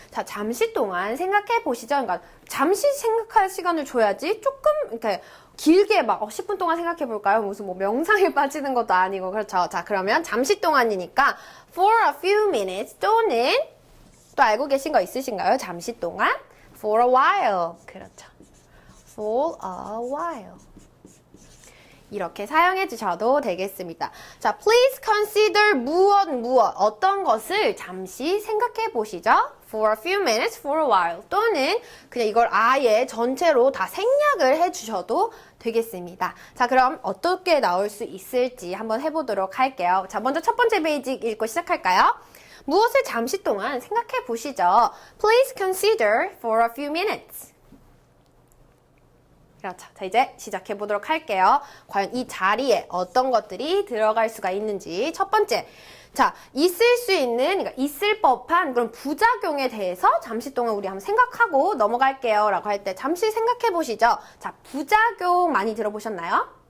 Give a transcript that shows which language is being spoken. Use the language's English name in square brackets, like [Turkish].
[Korean] 자, 잠시 동안 생각해 보시죠. 그러니까 잠시 생각할 시간을 줘야지 조금 이렇게 길게 막 10분 동안 생각해 볼까요? 무슨 뭐 명상에 빠지는 것도 아니고 그렇죠. 자, 그러면 잠시 동안이니까 [English] for a few minutes [Korean] 또는 또 알고 계신 거 있으신가요? 잠시 동안 [English] For a while. [Korean] 그렇죠. [English] For a while. [Korean] 이렇게 사용해 주셔도 되겠습니다. 자, [English] please consider [Korean] 무엇 어떤 것을 잠시 생각해 보시죠. [English] For a few minutes, for a while. [Korean] 또는 그냥 이걸 아예 전체로 다 생략을 해 주셔도 되겠습니다. 자, 그럼 어떻게 나올 수 있을지 한번 해보도록 할게요. 자, 먼저 첫 번째 베이직 읽고 시작할까요? 무엇을 잠시 동안 생각해 보시죠. [English] Please consider for a few minutes. [Korean] 그렇죠. 자, 이제 시작해 보도록 할게요. 과연 이 자리에 어떤 것들이 들어갈 수가 있는지. 첫 번째. 자, 있을 수 있는, 그러니까 있을 법한 그런 부작용에 대해서 잠시 동안 우리 한번 생각하고 넘어갈게요. 라고 할 때 잠시 생각해 보시죠. 자, 부작용 많이 들어보셨나요?